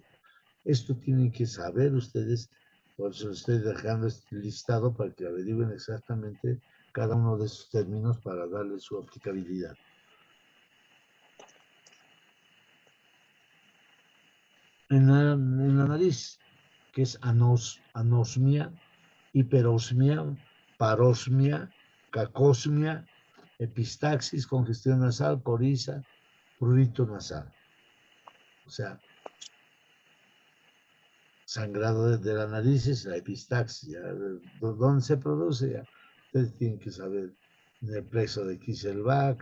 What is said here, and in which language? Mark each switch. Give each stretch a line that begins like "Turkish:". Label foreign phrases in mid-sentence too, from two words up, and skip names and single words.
Spanish: Esto tienen que saber ustedes, por eso les estoy dejando este listado para que averigüen exactamente cada uno de esos términos para darle su aplicabilidad. En el análisis nariz, que es anosmia, hiperosmia, parosmia, cacosmia, epistaxis, congestión nasal, coriza, prurito nasal. O sea, sangrado de la nariz es la epistaxis. ¿Dónde se produce? Ya. Ustedes tienen que saber en el plexo de Kisselbach.